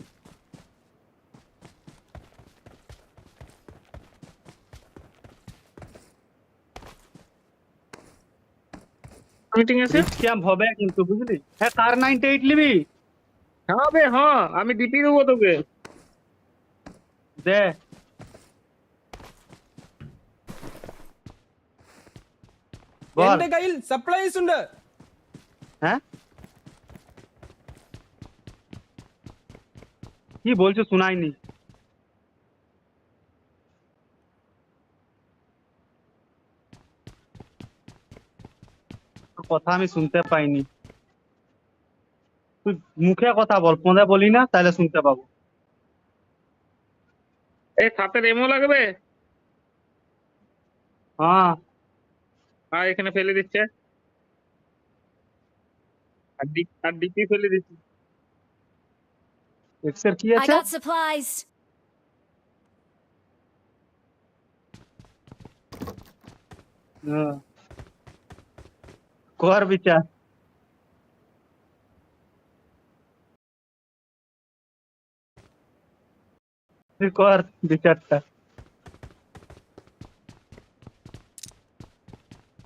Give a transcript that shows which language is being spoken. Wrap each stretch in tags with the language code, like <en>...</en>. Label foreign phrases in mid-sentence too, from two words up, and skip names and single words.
<bn>মিটিং আছে। ক্যাম্প হবে কিন্তু বুঝলি। হ্যাঁ কার 98 নিবি? হ্যাঁ বে হ্যাঁ আমি ডিপি দেবো তোকে। দে বল।</bn> <ml>എന്റെ കയ്യിൽ സപ്ലൈസ് ഉണ്ട്.</ml> <bn>হ্যাঁ কি বলছো শোনাইনি। তোর কথা আমি শুনতে পাইনি, তুই মুখে কথা বল, ফোনে বলি না তাহলে শুনতে পাবো। এই সাথে রেমো লাগবে। হ্যাঁ আর এখানে ফেলে দিচ্ছে আর ডিপি ফেলে দিচ্ছে। এক্সের কি</bn> <en>I</en> <bn>আছে?</bn> <en>got supplies.</en> <bn>হ্যাঁ, কর বিচার। তুই কর বিচারটা।</bn>